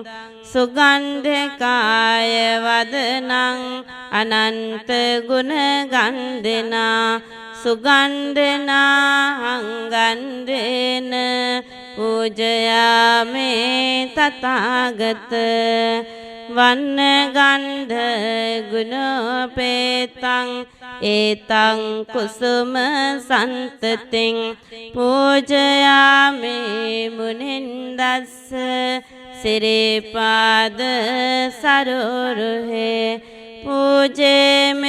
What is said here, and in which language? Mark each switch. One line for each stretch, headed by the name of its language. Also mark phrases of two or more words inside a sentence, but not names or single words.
Pali: සුගන්ධකාය වදනං අනන්ත ගුණ ගන්ධනා සුගන්ධනා හංගන්ධේන පූජයාමි තථාගත වන්න ගන්ධ ගුණපේතං ඒතං කුසුම සන්තතින් පූජයාමි මුනින්දස්ස සිරිපාද සරෝරුහේ පූජේමි